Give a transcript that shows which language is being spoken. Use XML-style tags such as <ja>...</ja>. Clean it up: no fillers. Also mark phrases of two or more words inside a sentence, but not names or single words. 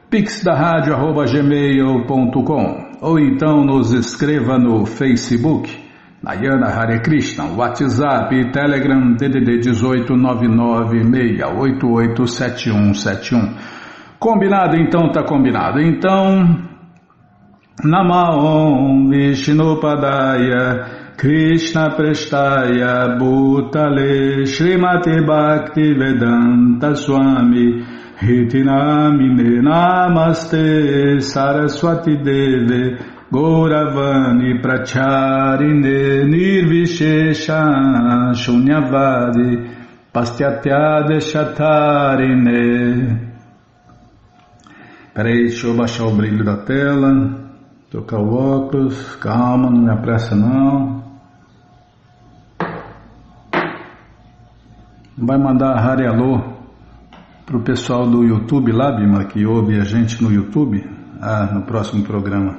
<pt>pixdaradio@gmail.com ou então nos escreva no Facebook, Narayana Hare Krishna, WhatsApp e Telegram DDD 18 996887171. Combinado? Então tá combinado. Então,</pt> <sa>Namaon Vishnupadaya Krishna Prestaya Bhutale Srimati Bhakti Vedanta Swami Hitinamine Namaste Saraswati Deve Gauravani Pracharine Nirvishesha Shunyavadi Pastyatya Deshatarine.</sa> <pt>Peraí, deixa eu baixar o brilho da tela, tocar o óculos, calma, não me apressa não. Vai mandar Hare Alô pro pessoal do YouTube lá, Bima, que ouve a gente no YouTube, no próximo programa.</pt>